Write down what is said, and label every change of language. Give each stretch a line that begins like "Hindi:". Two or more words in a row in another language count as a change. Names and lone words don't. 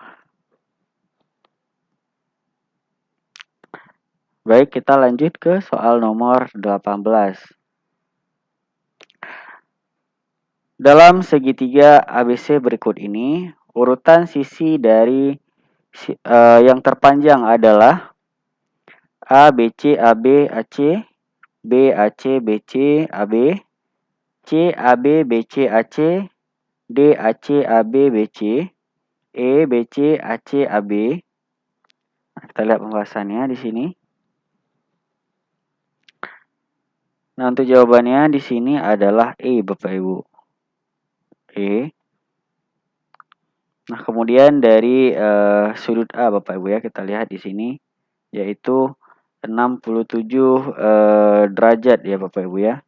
Indonesian: Baik, kita lanjut ke soal nomor 18. Dalam segitiga ABC berikut ini, urutan sisi dari yang terpanjang adalah A, BC, AB, AC, B, AC, BC, AB, C, AB, BC, AC, D, AC, AB, BC, E, BC, AC, AB. Nah, kita lihat pembahasannya di sini. Nah, untuk jawabannya di sini adalah E, Bapak Ibu. E. Nah, kemudian dari sudut A, Bapak Ibu ya, kita lihat di sini yaitu 67 derajat ya Bapak Ibu ya.